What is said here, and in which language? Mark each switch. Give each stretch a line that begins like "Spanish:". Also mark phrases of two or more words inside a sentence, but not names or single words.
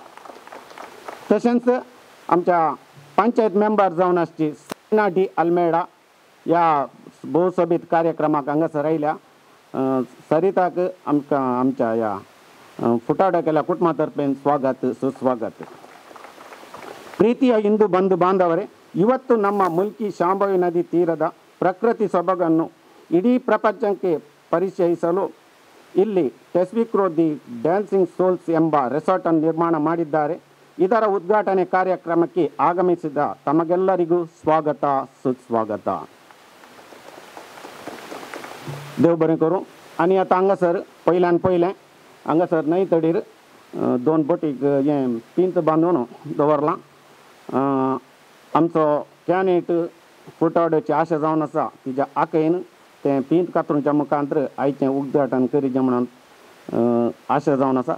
Konkani: तशेंच आमच्या पंचायत मेंबर जावन आसची सैना डी अल्मेडा ह्या भोव सोबीत कार्यक्रमाक हांगासर आयल्या। सरिताक आमकां आमच्या ह्या फुटाडो केल्या कुटुंबा तर्फेन स्वागत सुस्वागत।
Kannada: ಪ್ರೀತಿಯ ಹಿಂದೂ ಬಂಧು ಬಾಂಧವರೇ, ಇವತ್ತು ನಮ್ಮ ಮುಲ್ಕಿ ಶಾಂಭವಿ ನದಿ ತೀರದ ಪ್ರಕೃತಿ ಸೊಬಗನ್ನು ಇಡೀ ಪ್ರಪಂಚಕ್ಕೆ ಪರಿಚಯಿಸಲು ಇಲ್ಲಿ ಪೆಸಿಫಿಕ್ ದಿ ಡ್ಯಾನ್ಸಿಂಗ್ ಸೋಲ್ಸ್ ಎಂಬ ರೆಸಾರ್ಟ್ ಅನ್ನು ನಿರ್ಮಾಣ ಮಾಡಿದ್ದಾರೆ। ಇದರ ಉದ್ಘಾಟನೆ ಕಾರ್ಯಕ್ರಮಕ್ಕೆ ಆಗಮಿಸಿದ ತಮಗೆಲ್ಲರಿಗೂ ಸ್ವಾಗತ ಸುಸ್ವಾಗತ।
Konkani: देव बरें करूं। आनी आतां हांगासर पयल्यान पयलें हांगासर न्हंयतडीर दोन बोटीक हें पिंत बांदून दवरलां। आमचो कॅन्यूट फुटाड्याची आशा जावन आसा तिच्या आकयन तें पिंत कातरूच्या मुखांतर आयचें उद्घाटन करीचें म्हणून आशा जावन आसा।